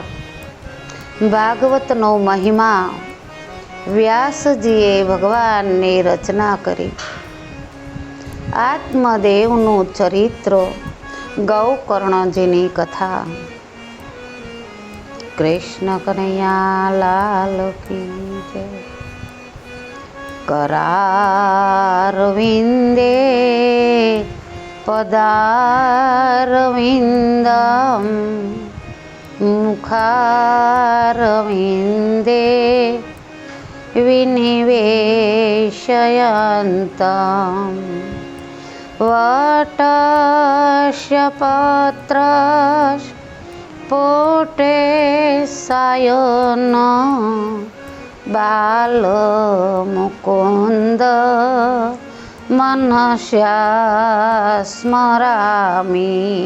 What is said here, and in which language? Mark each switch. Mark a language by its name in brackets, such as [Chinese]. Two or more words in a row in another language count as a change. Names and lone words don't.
[Gujarati] ભાગવતનો મહિમા. વ્યાસજીએ ભગવાનની રચના કરી. આત્મદેવનું ચરિત્ર. ગૌકર્ણજીની કથા. [Hindi] कृष्ण कनैया लाल की जय. [Sanskrit] करारविन्दे पदारविन्दं मुखारविन्दे विनिवेशयन्तं वटस्य पत्रस्फुटे सायन बालमुकुन्द मनस्या स्मरामि.